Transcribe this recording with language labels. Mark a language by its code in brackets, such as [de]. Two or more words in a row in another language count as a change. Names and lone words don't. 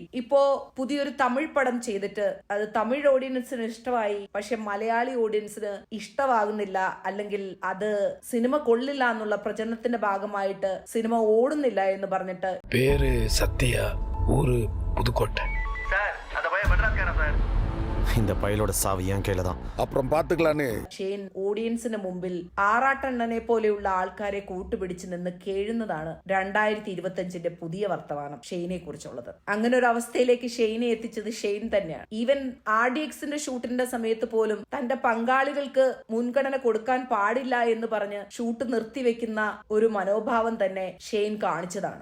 [ml] ഇപ്പോ പുതിയൊരു തമിഴ് പടം ചെയ്തിട്ട് അത് തമിഴ് ഓഡിയൻസിന് ഇഷ്ടമായി, പക്ഷെ മലയാളി ഓഡിയൻസിന് ഇഷ്ടമാകുന്നില്ല, അല്ലെങ്കിൽ അത് സിനിമ കൊള്ളില്ല എന്നുള്ള പ്രചരണത്തിന്റെ ഭാഗമായിട്ട് സിനിമ ഓടുന്നില്ല എന്ന് പറഞ്ഞിട്ട് [ta] பேர் சத்யா, ஊர் புதுக்கோட்டை. இந்த பையலோட சாவு என் கையில தான். அப்புறம் பாத்துக்கலான்னு [ml] ഷെയ്ൻ ഓഡിയൻസിന് മുമ്പിൽ ആറാട്ടണ്ണനെ പോലെയുള്ള ആൾക്കാരെ കൂട്ടുപിടിച്ച് നിന്ന് കേഴുന്നതാണ് 2025 പുതിയ വർത്തമാനം ഷെയ്നെ കുറിച്ചുള്ളത്. അങ്ങനെ ഒരു അവസ്ഥയിലേക്ക് ഷെയ്നെ എത്തിച്ചത് ഷെയ്ൻ തന്നെയാണ്. ഈവൻ RDXന്റെ ഷൂട്ടിന്റെ സമയത്ത് പോലും തന്റെ പങ്കാളികൾക്ക് മുൻഗണന കൊടുക്കാൻ പാടില്ല എന്ന് പറഞ്ഞ് ഷൂട്ട് നിർത്തിവെക്കുന്ന ഒരു മനോഭാവം തന്നെ ഷെയ്ൻ കാണിച്ചതാണ്.